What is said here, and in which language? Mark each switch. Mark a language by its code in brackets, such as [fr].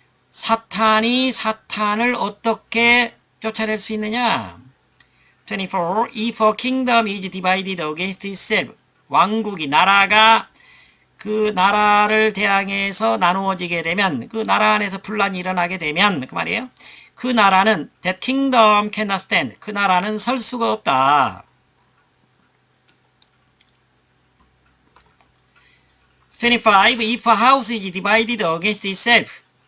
[ko] 사탄이 사탄을 어떻게 쫓아낼 수 있느냐? 24. [en] If a kingdom is divided against itself. [ko] 왕국이, 나라가 그 나라를 대항해서 나누어지게 되면, 그 나라 안에서 분란이 일어나게 되면, 그 말이에요. 그 나라는, [en] that kingdom cannot stand. [ko] 그 나라는 설 수가 없다. 25. [en] If a house is divided against itself.